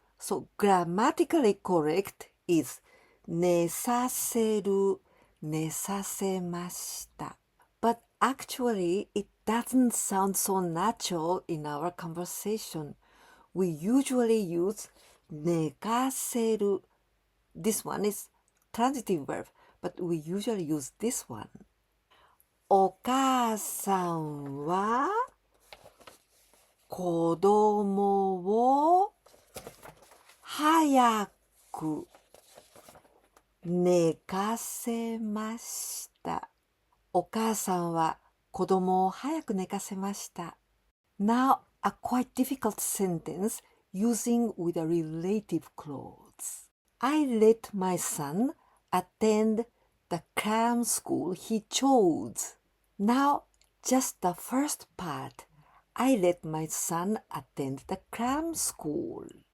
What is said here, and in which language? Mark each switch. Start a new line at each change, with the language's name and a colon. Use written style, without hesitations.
English: So grammatically correct is 寝させる、寝させました。 But actually it doesn't sound so natural in our conversation. We usually use 寝かせる. This one is transitive verb, but we usually use this one.
Japanese: お母さんは子供を早く寝かせました。お母さんは子供を早く寝かせました。
English: Now, a quite difficult sentence using with a relative clause. I let my son attend the cram school he chose. Now, just the first part. I let my son attend the cram school.